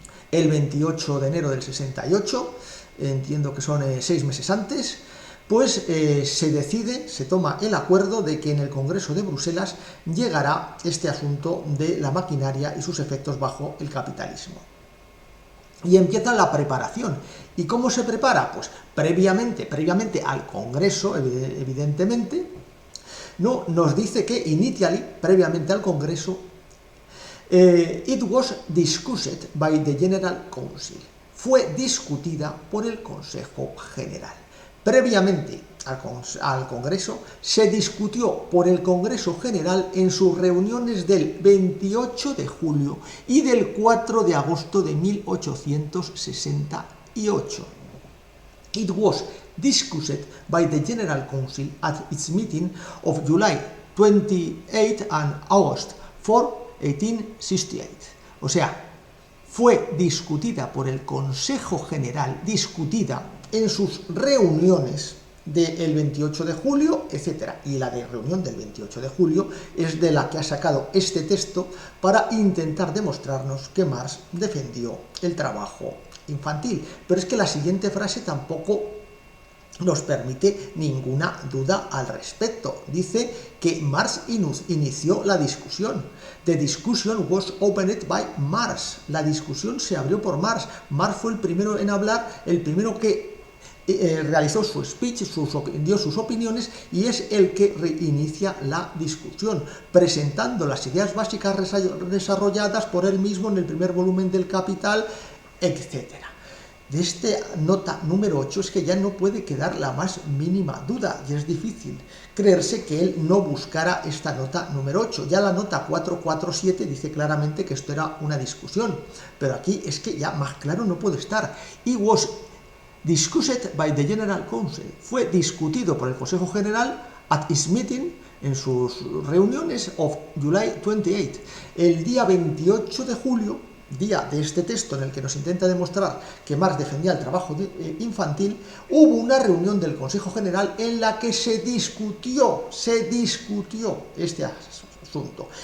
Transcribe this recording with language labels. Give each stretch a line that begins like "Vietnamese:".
Spanish: El 28 de enero del 68, entiendo que son 6 meses antes, pues se toma el acuerdo de que en el Congreso de Bruselas llegará este asunto de la maquinaria y sus efectos bajo el capitalismo. Y empieza la preparación. ¿Y cómo se prepara? Pues previamente al Congreso, evidentemente, ¿no? Nos dice que
English: initially,
Spanish: previamente al Congreso,
English: it was discussed by the General Council.
Spanish: Fue discutida por el Consejo General. Previamente al Congreso, se discutió por el Congreso General en sus reuniones del 28 de julio y del 4 de agosto de 1868.
English: It was discussed by the General Council at its meeting of July 28 and August 4, 1868.
Spanish: O sea, fue discutida por el Consejo General, discutida en sus reuniones del 28 de julio, etc. Y la de reunión del 28 de julio es de la que ha sacado este texto para intentar demostrarnos que Marx defendió el trabajo infantil. Pero es que la siguiente frase tampoco nos permite ninguna duda al respecto. Dice que Marx inició la discusión.
English: The discussion was opened by Marx.
Spanish: La discusión se abrió por Marx. Marx fue el primero en hablar, el primero que realizó su speech, dio sus opiniones, y es el que reinicia la discusión, presentando las ideas básicas desarrolladas por él mismo en el primer volumen del Capital, etc. De esta nota número 8 es que ya no puede quedar la más mínima duda, y es difícil creerse que él no buscara esta nota número 8. Ya la nota 447 dice claramente que esto era una discusión, pero aquí es que ya más claro no puede estar.
English: It was discussed by the General Council.
Spanish: Fue discutido por el Consejo General
English: at its meeting,
Spanish: en sus reuniones,
English: of July 28.
Spanish: El día 28 de julio, día de este texto en el que nos intenta demostrar que Marx defendía el trabajo infantil, hubo una reunión del Consejo General en la que se discutió este asunto.